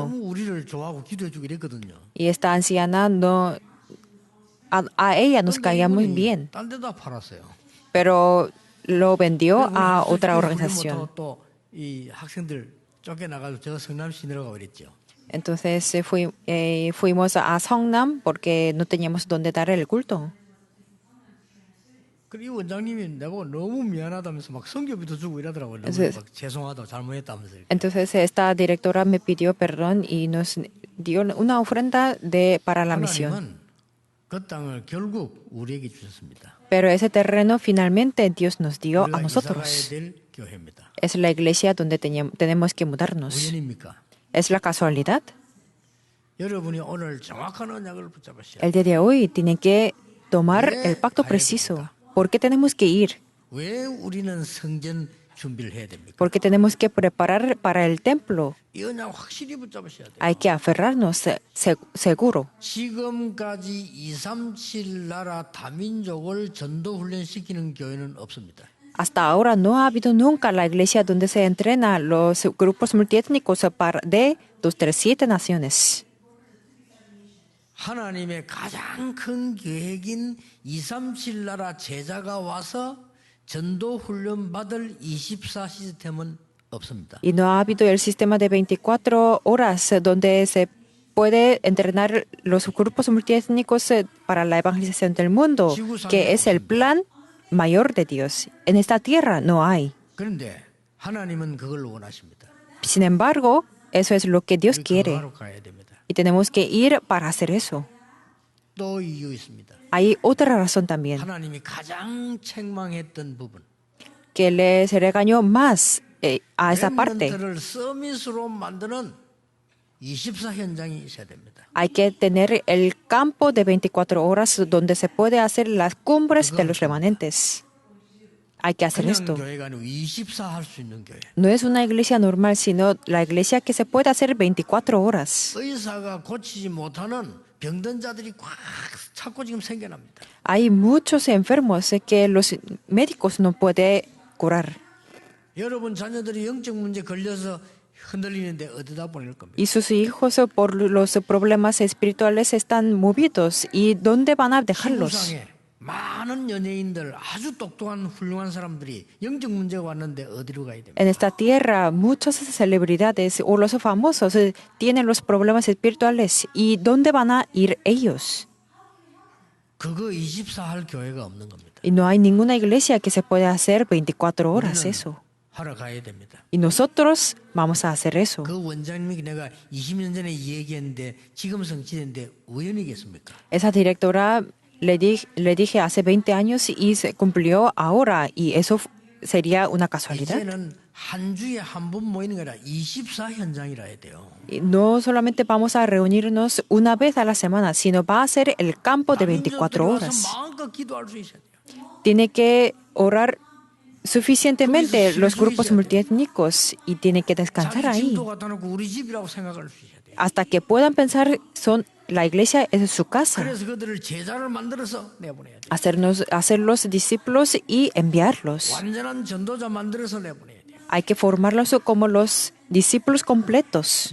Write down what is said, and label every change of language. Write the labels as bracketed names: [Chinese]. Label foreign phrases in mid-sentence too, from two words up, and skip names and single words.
[Korean] 너무 우리를 좋아하고 기도해주고 이랬거든요. [Spanish] Y esta anciana no... A ella nos caía muy bien, [Korean] 딴 데다 팔았어요. [Spanish] pero lo vendió a otra organización. [Korean] 또이 학생들 쫓겨나가지고 제가 성남시 내려가고 그랬죠. [Spanish] Entonces fuimos a Seongnam porque no teníamos dónde dar el culto. [Korean] 그리고 이 원장님이 내가 너무 미안하다면서 막 성교비도 주고 이러더라고요. 막 죄송하다고 잘못했다면서. [Spanish] Entonces esta directora me pidió perdón y nos dio una ofrenda para la misión. [Korean] 하나님은 그 땅을 결국 우리에게 주셨습니다. [Spanish] Pero ese terreno finalmente Dios nos dio a [Korean] 우리가 이사 가야 [Spanish] nosotros. [Korean] 될 교회입니다. [Spanish] Es la iglesia donde tenemos que mudarnos. [Korean] 우연입니까? [Spanish] ¿Es la casualidad? [Korean] 여러분이 오늘 정확한 언약을 붙잡으셔야 [Spanish] El [Korean] 돼요. [Spanish] día de hoy tienen que tomar el pacto preciso. ¿Por qué tenemos que ir? [Korean] 왜 우리는 성전 준비를 해야 됩니까? [Spanish] Porque tenemos que preparar para el templo. [Korean] 이 언약 확실히 붙잡으셔야 돼요. [Spanish] Hay que aferrarnos seguro. [Korean] 지금까지 237 나라 다민족을 전도 훈련시키는 교회는 없습니다. [Spanish] Hasta ahora no ha habido nunca la iglesia donde se entrena los grupos multiétnicos de 237 naciones. 하나님의 가장 큰 계획인 237 나라 제자가 와서 전도 훈련 받을 24 시스템은 없습니다. Y no ha habido el sistema de 24 horas donde se puede entrenar los grupos multiétnicos para la evangelización del mundo, que es el plan mayor de Dios. En esta tierra no hay. [Korean] 그런데 하나님은 그걸 원하십니다. [Spanish] Sin embargo, eso es lo que Dios [Korean] 우리 [Spanish] quiere. [Korean] 그거 하러 가야 됩니다. [Spanish] Y tenemos que ir para hacer eso. [Korean] 또 이유 있습니다. [Spanish] Hay otra razón también, [Korean] 하나님이 가장 책망했던 부분. [Spanish] que les regañó más a esa parte. [Korean] 렘넌트를 서밋으로 만드는 24 현장이 있어야 됩니다. [Spanish] Hay que tener el campo de 24 horas donde se puede hacer las cumbres de los remanentes. Hay que hacer [Korean] 그냥 [Spanish] esto. [Korean] 교회가 아니고 24 할 수 있는 교회. [Spanish] No es una iglesia normal, sino la iglesia que se puede hacer 24 horas. [Korean] 의사가 고치지 못하는 병든 자들이 꽉 차고 지금 생겨납니다. [Spanish] Hay muchos enfermos que los médicos no pueden curar. [Korean] 여러분 자녀들이 영적 문제 걸려서 흔들리는데 어디다 보낼 겁니까? [Spanish] Y sus hijos por los problemas espirituales están movidos. ¿Y dónde van a dejarlos? [Korean] 지구상에 많은 연예인들 아주 똑똑한 훌륭한 사람들이 영적 문제가 왔는데 어디로 가야 됩니까? [Spanish] En esta tierra, muchas celebridades o los famosos tienen los problemas espirituales. ¿Y dónde van a ir ellos? [Korean] 그거 24 할 교회가 없는 겁니다. [Spanish] Y no hay ninguna iglesia que se pueda hacer 24 horas [Korean] 우리는 [Spanish] eso. [Korean] 하러 가야 됩니다. [Spanish] Y nosotros vamos a hacer eso. [Korean] 그 원장님이 내가 20년 전에 얘기했는데 지금 성취됐는데 우연이겠습니까? [Spanish] Esa directora le dije hace 20 años y se cumplió ahora. ¿Y eso sería una casualidad? [Korean] 이제는 한 주에 한 번 모이는 게 아니라 24 현장이라 해야 돼요. [Spanish] Y no solamente vamos a reunirnos una vez a la semana, sino va a ser el campo de 24 horas. [Korean] 마음껏 기도할 수 있어야 돼요. [Spanish] Tiene que orar suficientemente los grupos multiétnicos y tiene que descansar [Korean] 자기 [Spanish] ahí [Korean] 집도 갖다 놓고 우리 집이라고 생각할 수 있어야 돼요. [Spanish] hasta que puedan pensar la iglesia es su casa. [Korean] 그래서 그들을 제자를 만들어서 내보내야 돼요. [Spanish] Hacerlos discípulos y enviarlos. [Korean] 완전한 전도자 만들어서 내보내야 돼요. [Spanish] Hay que formarlos como los discípulos completos.